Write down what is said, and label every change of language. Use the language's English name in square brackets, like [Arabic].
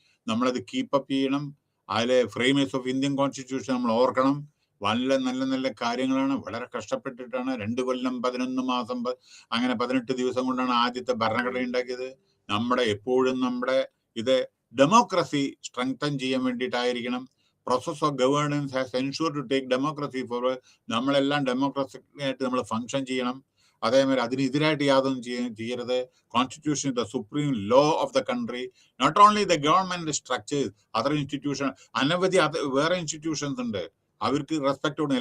[Malayalam] നമ്മളത് കീപ്പപ്പ് ചെയ്യണം. അതിലെ ഫ്രെയിമേഴ്സ് ഓഫ് ഇന്ത്യൻ കോൺസ്റ്റിറ്റ്യൂഷൻ നമ്മൾ ഓർക്കണം. നല്ല നല്ല നല്ല കാര്യങ്ങളാണ്. വളരെ കഷ്ടപ്പെട്ടിട്ടാണ് 2 കൊല്ലം 11 മാസം അങ്ങനെ 18 ദിവസം കൊണ്ടാണ് ആദ്യത്തെ ഭരണഘടന ഉണ്ടാക്കിയത്. എപ്പോഴും നമ്മുടെ ഇത് ഡെമോക്രസി സ്ട്രെങ്തൻ ചെയ്യാൻ വേണ്ടിയിട്ടായിരിക്കണം. [English] process of governance has ensured to take democracy forward. [Malayalam] നമ്മളെല്ലാം ഡെമോക്രസിക് ആയിട്ട് നമ്മൾ ഫങ്ഷൻ ചെയ്യണം. അതേമാതിരി അതിനെതിരായിട്ട് യാതൊന്നും ചെയ്യരുത്. [English] Constitution the supreme law of the country. Not only the government structures, other institution, [Malayalam] അനവധി വേറെ ഇൻസ്റ്റിറ്റ്യൂഷൻസ് ഉണ്ട്, അവർക്ക് റെസ്പെക്ട് കൊടുക്കണം.